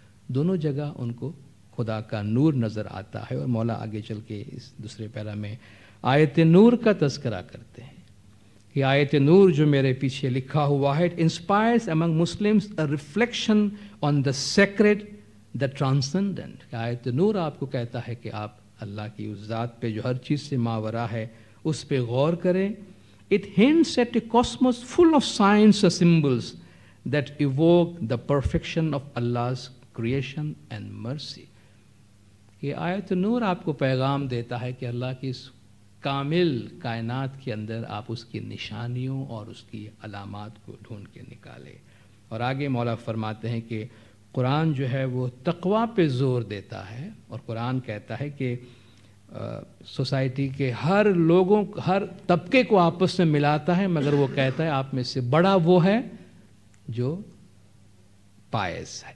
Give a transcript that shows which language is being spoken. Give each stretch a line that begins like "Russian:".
Urdu: دونوں جگہ ان کو خدا کا نور نظر آتا ہے. اور مولا آگے چل کے اس دوسرے پیرا میں آیت نور کا تذکرہ کرتے ہیں کہ آیت نور جو میرے پیچھے لکھا ہوا ہے،
English: it inspires among Muslims a reflection on the sacred, the transcendent.
Urdu: کہ آیت نور آپ کو کہتا ہے کہ آپ اللہ کی اس ذات پہ جو ہر چیز سے ماورا ہے اس پہ غور کریں.
English: It hints at a cosmos full of signs and symbols that evoke the perfection of Allah's creation and mercy.
Urdu: یہ آیت نور آپ کو پیغام دیتا ہے کہ اللہ کی اس کامل کائنات کے اندر آپ اس کی نشانیوں اور اس کی علامات کو ڈھونڈ کے نکالے. اور آگے مولا فرماتے ہیں کہ قرآن جو ہے وہ تقویٰ پہ زور دیتا ہے، اور قرآن کہتا ہے کہ سوسائٹی کے ہر لوگوں، ہر طبقے کو آپس میں ملاتا ہے، مگر وہ کہتا ہے آپ میں سے بڑا وہ ہے جو پائز ہے.